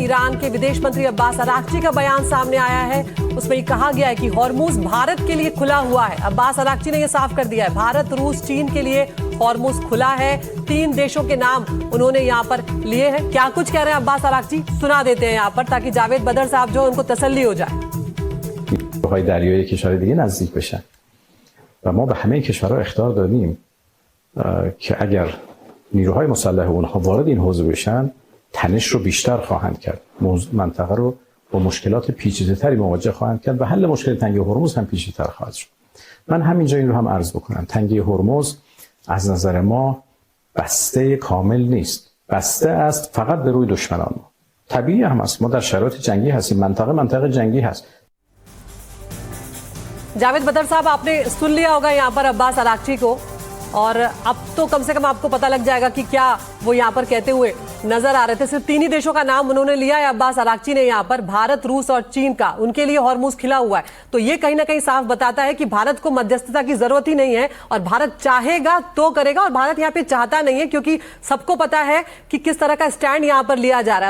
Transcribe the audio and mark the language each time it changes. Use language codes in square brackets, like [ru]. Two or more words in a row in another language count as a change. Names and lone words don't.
[hi] ईरान के विदेश मंत्री अब्बास अराक्ची का बयान सामने आया है। उसमें ये कहा गया है कि हॉर्मुज भारत के लिए खुला हुआ है। अब्बास अराक्ची ने यह साफ कर दिया है, भारत, रूस, चीन के लिए हॉर्मुज खुला है। 3 देशों के नाम उन्होंने यहाँ पर लिए हैं। क्या कुछ कह रहे हैं अब्बास अराक्ची, सुना देते हैं यहाँ पर, ताकि जावेद बदर साहब जो उनको तसल्ली हो जाए। [fa] های دریایی کشور دیگه نزدیک بشن و ما به همه کشورها اخطار دادیم که اگر نیروهای مسلح اونها وارد این حوزه بشن تنش رو بیشتر خواهند کرد، منطقه رو با مشکلات پیچیده‌تری مواجه خواهند کرد و حل مشکل تنگه هرمز هم پیچیده‌تر خواهد شد. من همینجا این رو هم عرض بکنم، تنگه هرمز از نظر ما بسته کامل نیست، بسته است فقط به روی دشمنان ما. طبیعی هم است، ما در شرایط جنگی هستیم، منطقه جنگی هست. [hi] जावेद बदर साहब, आपने सुन लिया होगा यहाँ पर अब्बास अराक्ची को, और अब तो कम से कम आपको पता लग जाएगा कि क्या वो यहाँ पर कहते हुए नजर आ रहे थे। सिर्फ 3 ही देशों का नाम उन्होंने लिया है अब्बास अराक्ची ने यहाँ पर, भारत, रूस और चीन का। उनके लिए हॉर्मुज खिला हुआ है। तो ये कहीं ना कहीं साफ बताता है कि भारत को मध्यस्थता की जरूरत ही नहीं है, और भारत चाहेगा तो करेगा, और भारत यहाँ पे चाहता नहीं है, क्योंकि सबको पता है कि किस तरह का स्टैंड यहाँ पर लिया जा रहा है।